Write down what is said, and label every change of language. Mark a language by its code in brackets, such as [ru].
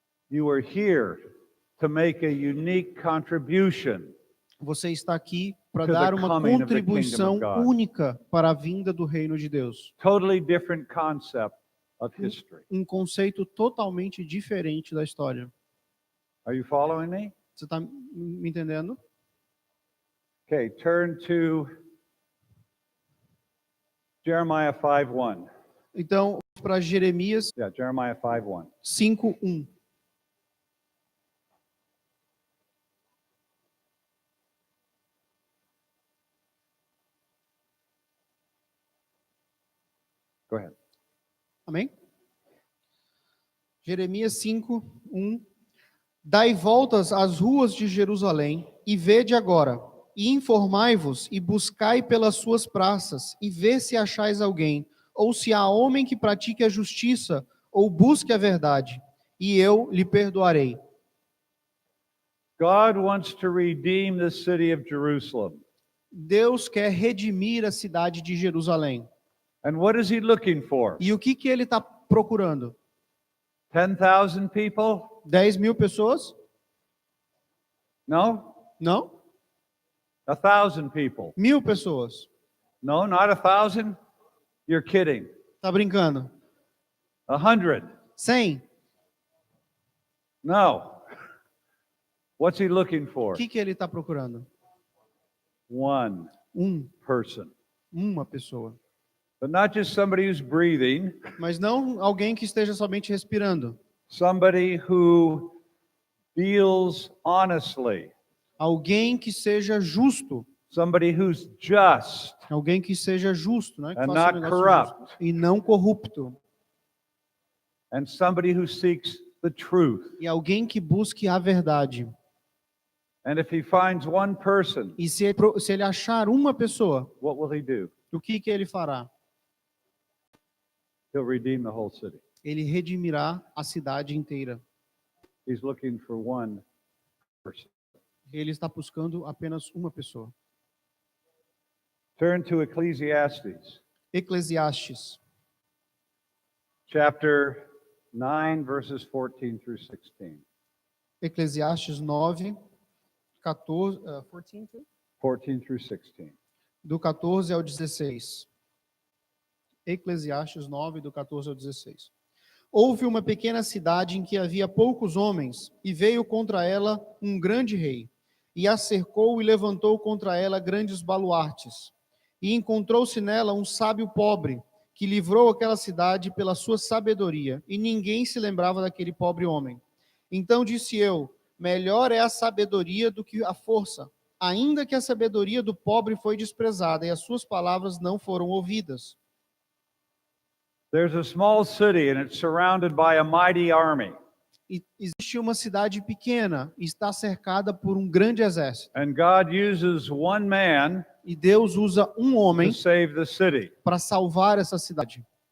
[en] You are here to make a unique contribution [pt] Você está aqui para [en] To the [pt] dar uma [en] coming of the [pt] contribuição [en] kingdom of God. [pt] única para a vinda do reino de Deus. [en] totally different concept of history. [pt] Um conceito totalmente diferente da história. [en] Are you following me? [pt] Você está me entendendo? [en] Okay, turn to Jeremiah 5:1. [pt] Então, para Jeremias [en] Yeah, Jeremiah 5:1. 5:1. Go ahead. [pt] Amém? Jeremias 5:1. Dai voltas às ruas de Jerusalém e vede agora, e informai-vos e buscai pelas suas praças, e vê se achais alguém, ou se há homem que pratique a justiça, ou busque a verdade, e eu lhe perdoarei. [en] God wants to redeem the city of Jerusalem. [pt] Deus quer redimir a cidade de Jerusalém. [en] And what is he looking for? [pt] E o que ele está procurando? [en] 10,000 people? [pt] 10.000 pessoas? [en] No? [pt] Não? [en] 1,000 people? [pt] 1.000 pessoas. [en] No, not 1,000? You're kidding. [pt] Tá brincando? 100? 100? [en] No. What's he looking for? [pt] O que ele está procurando? [en] One person. [pt] Uma pessoa. [en] But not just somebody who's breathing, [pt] Mas não alguém que esteja somente respirando. [en] somebody who deals honestly, [pt] Alguém que seja justo. [en] somebody who's just [pt] Alguém que seja justo, né? Que [en] and [pt] faça um [en] not [pt] negócio [en] corrupt, [pt] justo. E não corrupto. [en] and somebody who seeks the truth. [pt] E alguém que busque a verdade. [en] And if he finds one person, [pt] E se ele achar uma pessoa, [en] what will he do? [pt] o que ele fará? [en] He'll redeem the whole city. [pt] Ele redimirá a cidade inteira. [en] He's looking for one person. [pt] Ele está buscando apenas uma pessoa. [en] Turn to Ecclesiastes, [pt] Eclesiastes, [en] chapter 9, verses 14 through 16. [pt] Eclesiastes 9, 14, 14, [en] 14 through 16. [pt] do 14 ao 16. Eclesiastes 9, do 14 ao 16. Houve uma pequena cidade em que havia poucos homens, e veio contra ela um grande rei, e a cercou e levantou contra ela grandes baluartes. E encontrou-se nela um sábio pobre, que livrou aquela cidade pela sua sabedoria, e ninguém se lembrava daquele pobre homem. Então disse eu: melhor é a sabedoria do que a força, ainda que a sabedoria do pobre foi desprezada, e as suas palavras não foram ouvidas. [en] There's a small city and it's surrounded by a mighty army. [pt] E existe uma cidade pequena e está cercada por um grande exército. [en] And God uses one man [pt] E Deus usa um homem [en] to save the city. [pt] para salvar essa cidade.